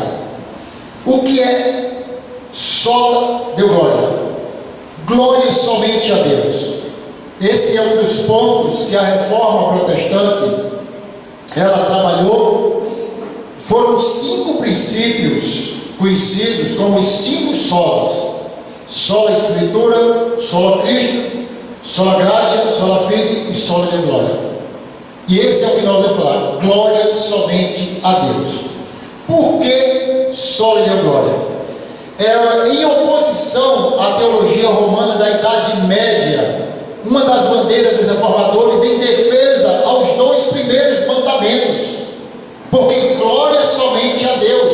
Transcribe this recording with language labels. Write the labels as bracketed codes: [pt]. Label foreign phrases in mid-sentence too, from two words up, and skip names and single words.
[pt] O que é só de glória? Glória somente a Deus. Esse é um dos pontos que a Reforma Protestante ela trabalhou. Foram 5 princípios conhecidos como os 5 solas: sola Escritura, sola Cristo, [la] sola gratia, sola fide [pt] e sola de glória. E esse é o que nós vamos falar: glória somente a Deus. Por que sola de glória? Em oposição à teologia romana da Idade Média, uma das bandeiras dos reformadores em defesa aos 2 primeiros mandamentos, porque glória somente a Deus.